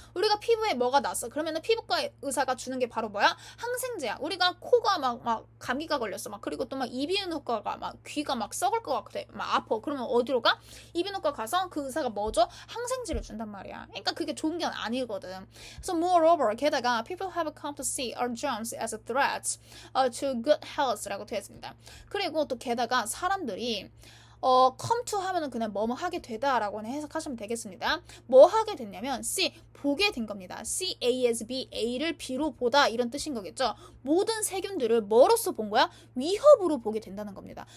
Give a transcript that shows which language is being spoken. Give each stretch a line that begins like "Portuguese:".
Korean: 우리가 피부에 뭐가 났어? 그러면은 피부과 의사가 주는 게 바로 뭐야? 항생제야. 우리가 코가 막 감기가 걸렸어. 막 그리고 또 막 이비인후과가 막 귀가 막 썩을 것 같아. 막 아파. 그러면 어디로 가? 이비인후과 가서 그 의사가 뭐 줘? 항생제를 준단 말이야. 그러니까 그게 좋은 게 아니거든.
English: So moreover,
Korean: 게다가
English: people have come to see our germs as a threat to good health라고 되어 있습니다.
Korean: 그리고 또 게다가 사람들이 come to 하면은 그냥 뭐뭐 하게 되다라고 해석하시면 되겠습니다. 뭐 하게 됐냐면 see, 보게 된 겁니다. see A as B, A를 B로 보다, 이런 뜻인 거겠죠. 모든 세균들을 뭐로서 본 거야? 위협으로 보게 된다는 겁니다.